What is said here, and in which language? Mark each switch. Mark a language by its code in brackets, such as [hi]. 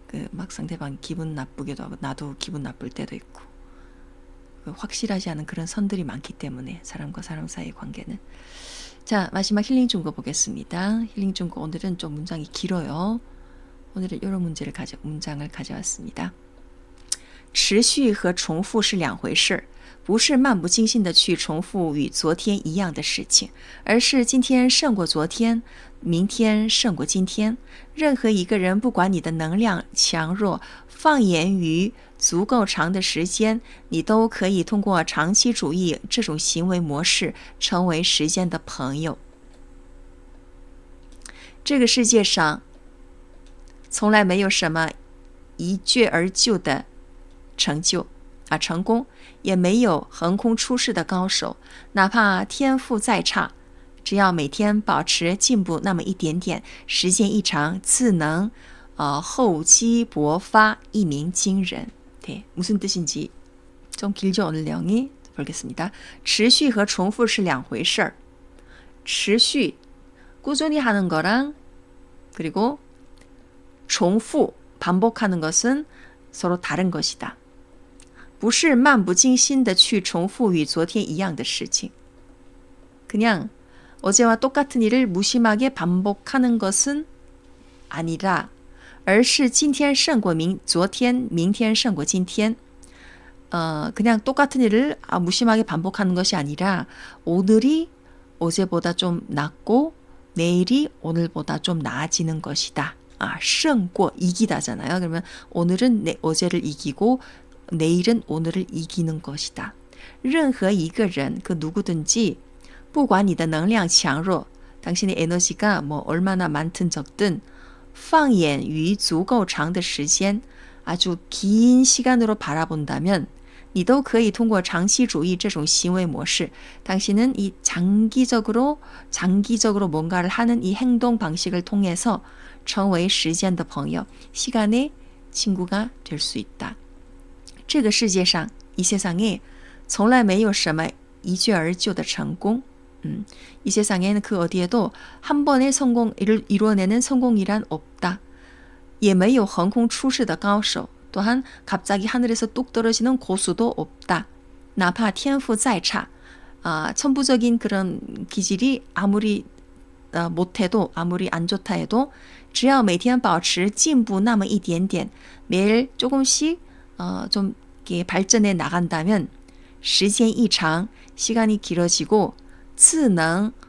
[ko] 막 상대방 기분 나쁘게도 하고 나도 기분 나쁠 때도 있고. 확실하지 않은 그런 선들이 많기 때문에 사람과 사람 사이의 관계는. 자, 마지막 힐링 중고 보겠습니다. 힐링 중고 오늘은 좀 문장이 길어요. 오늘은 이런 문장을 가져왔습니다. [zh] 持续和重复是两回事，不是漫不经心的去重复与昨天一样的事情，而是今天胜过昨天，明天胜过今天。任何一个人，不管你的能量强弱，放眼于足够长的时间，你都可以通过长期主义这种行为模式成为时间的朋友。这个世界上从来没有什么一蹴而就的成功，也没有横空出世的高手，哪怕天赋再差，只要每天保持进步那么一点点，时间一长，自能厚积薄发，一鸣惊人。 [ko] 네, 무슨 뜻인지 좀 길죠. 오늘 내용이 보겠습니다. [zh] 持续和重复是两回事儿. [ko] 持续 꾸준히 하는 거랑 그리고 重复 반복하는 것은 서로 다른 것이다. [zh] 不是漫不经心的去重复与昨天一样的事情. [ko] 그냥 어제와 똑같은 일을 무심하게 반복하는 것은 아니라 [zh] 而是今天胜过昨天，明天胜过今天. [ko] 그냥 똑같은 일을 무심하게 반복하는 것이 아니라 오늘이 어제보다 좀 낫고 내일이 오늘보다 좀 나아지는 것이다. 胜过 이기다잖아요. 그러면 오늘은 어제를 이기고 내일은 오늘을 이기는 것이다. [zh] 任何一个人, [ko] 그 누구든지 [zh] 不管你的能量强弱, [ko] 당신의 에너지가 뭐 얼마나 많든 적든 [zh] 放眼于足够长的时间, [ko] 아주 긴 시간으로 바라본다면 [zh] 你都可以通过长期主义这种行为模式, [ko] 당신은 이 장기적으로 뭔가를 하는 이 행동 방식을 통해서 [zh] 成为时间的朋友, [ko] 시간의 친구가 될 수 있다. [zh] 这个世界上, [ko] 이 세상에 [zh] 从来没有什么一蹴而就的成功. [ko] 이 세상에는 그 어디에도 한 번의 성공을 이루어내는 성공이란 없다. [zh] 也没有横空出世的高手. [ko] 또한 갑자기 하늘에서 뚝 떨어지는 고수도 없다. [zh] 哪怕天赋再差, [ko] 천부적인 그런 기질이 아무리 못해도, 아무리 안 좋다 해도 [zh] 只要每天保持进步那么一点点, [ko] 매일 조금씩 좀 이렇게 발전해 나간다면 [zh] 时间一长, [ko] 시간이 길어지고 [zh] 自能